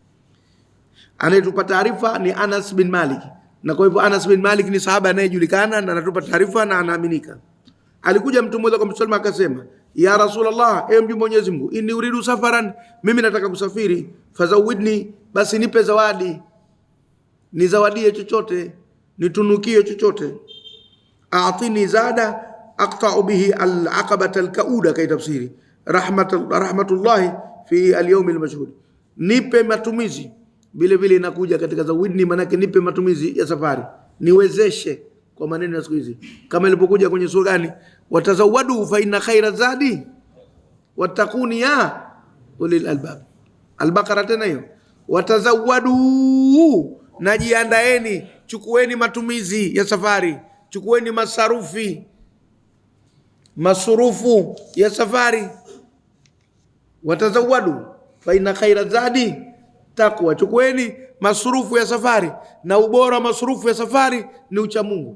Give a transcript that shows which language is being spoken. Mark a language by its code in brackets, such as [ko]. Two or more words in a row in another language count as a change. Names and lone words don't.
[sw] Anayetupa taarifa ni Anas bin Malik, na kwa hivyo Anas bin Malik ni sahaba anayejulikana na anatupa taarifa na anaaminika. Alikuja mtu mmoja kwa Mtume akasema [ar] يا رسول الله, [sw] ewe mjumbe wa Mwenyezi Mungu, [ar] إني أريد سفرا, [sw] mimi nataka kusafiri, fazawidni, basi nipe zawadi, nizawadie chochote, nitunukie chochote. [ar] أعطني زادا أقطع به العقبة الكؤود كي تفسير رحمة الله في اليوم المشهود. [sw] Nipe matumizi, vile vile inakuja katika zawidni, maana yake nipe matumizi ya safari, niwezeshe, kwa maneno ya siku hizi, kama ilipokuja kwenye sura gani, [ar] وتزودوا فإن خير الزاد واتقون يا أولي الألباب. [sw] Al-Baqara tena hiyo, watazawadu, najiandaeni, chukueni matumizi ya safari, chukueni masurufu ya safari. [ar] وتزودوا فإن خير الزاد التقوى, [sw] chukueni masurufu ya safari, na ubora masurufu ya safari ni ucha Mungu.